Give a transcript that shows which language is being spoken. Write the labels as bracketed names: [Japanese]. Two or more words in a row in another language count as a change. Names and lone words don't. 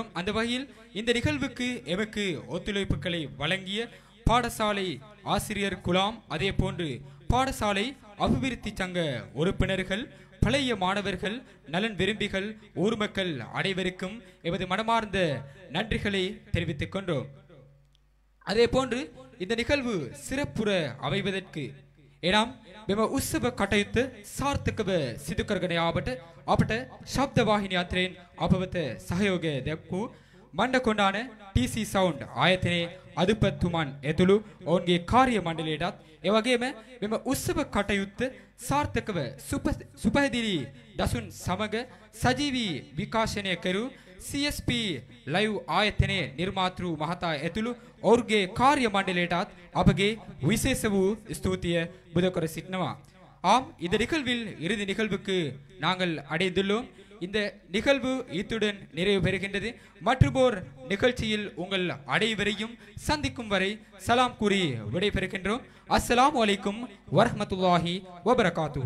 [Tamil] அந்த வகையில் இந்த நிகழ்வுக்கு எமக்கு ஒத்துழைப்புகளை வழங்கிய பாடசாலை ஆசிரியர் குலாம், அதே போன்று பாடசாலை அபிவிருத்தி சங்க உறுப்பினர்கள், பழைய மாணவர்கள், நலன் விரும்பிகள், ஊர் மக்கள் அனைவருக்கும் எமது மனமார்ந்த நன்றிகளை தெரிவித்துக் கொண்டோம். அதே போன்று இந்த நிகழ்வு சிறப்புற அமைவதற்கு [Sinhala] එනම් මෙම උත්සව කටයුත්ත සාර්ථකව සිදු කරගෙන යාමට අපට ශබ්ද වාහිනිය අතරින් අප වෙත සහයෝගය දැක්වූ මණ්ඩකොණ්ඩාන TC සවුන්ඩ් ආයතනයේ අධිපතිතුමන් ඇතුළු ඔවුන්ගේ කාර්ය මණ්ඩලයටත් එවැගේම මෙම උත්සව කටයුත්ත සාර්ථකව සුපහැදිලි දසුන් සමග සජීවී විකාශනය කරු CSP ලයිව් ආයතනයේ නිර්මාතෘ මහතා ඇතුළු ඔවුන්ගේ කාර්ය මණ්ඩලයටත් අපගේ විශේෂ වූ ස්තුතිය බුදකර සිටිනවා. [Tamil] ஆம், இந்த நிகழ்வில் இறுதி நிகழ்வுக்கு நாங்கள் அடைந்துள்ளோம். இந்த நிகழ்வு இத்துடன் நிறைவு பெறுகின்றது. மற்றொரு நிகழ்ச்சியில் உங்கள் அனைவரையும் சந்திக்கும் வரை சலாம் கூறி விடைபெறுகின்றோம். [Arabic] السلام عليكم ورحمة الله وبركاته.